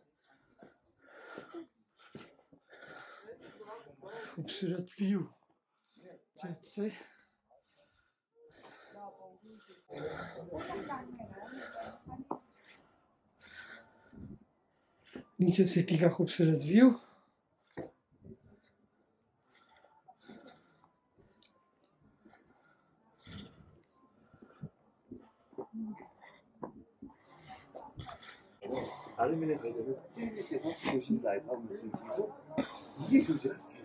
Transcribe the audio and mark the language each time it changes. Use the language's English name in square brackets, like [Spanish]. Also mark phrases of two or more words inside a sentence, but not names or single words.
[Hindi] खूबसूरत व्यू चर्च से। नीचे सिटी का खूबसूरत व्यू। [Korean] 다른 면에 대해서는 TV에서 보신 라이브 하는 모습을 보고 이게 조지아지.